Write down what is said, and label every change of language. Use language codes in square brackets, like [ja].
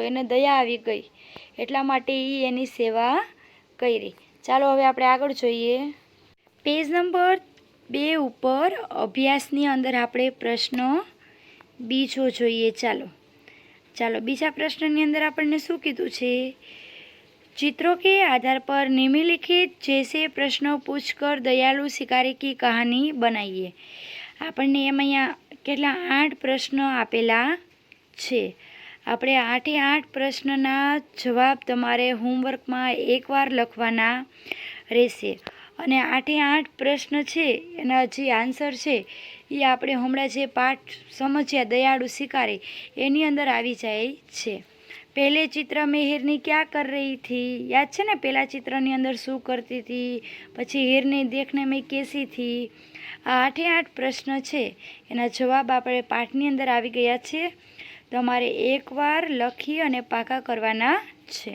[gu] એને દયા આવી ગઈ એટલા માટે એ એની સેવા કરી. ચાલો હવે આપણે આગળ જોઈએ. પેજ નંબર 2 ઉપર અભ્યાસની અંદર આપણે પ્રશ્ન બીજો જોઈએ. ચાલો બીજા પ્રશ્નની અંદર આપણને શું કીધું છે? [hi] चित्रों के आधार पर निम्नलिखित जैसे प्रश्नों पूछकर दयालु शिकारी की कहानी बनाइए. [gu] આપણને એમ અહીંયા કેટલા 8 પ્રશ્ન આપેલા છે. આપણે 8 પ્રશ્નના જવાબ તમારે હોમવર્કમાં એકવાર લખવાના રહેશે અને 8 પ્રશ્ન છે એના જે આન્સર છે એ આપણે હમણાં જે પાઠ સમજ્યા દયાળુ શિકારી એની અંદર આવી જાય છે. [hi] पहले चित्र में हिरनी क्या कर रही थी? याद है ने? पहला [gu] चित्रनी अंदर शू [hi] करती थी, [gu] પછી [hi] हिरनी देखने में कैसी थी? [gu] આ 8 પ્રશ્ન છે એના જવાબ આપણે પાઠની અંદર આવી ગયા છે. તમારે એકવાર લખી અને પાકા કરવાના છે.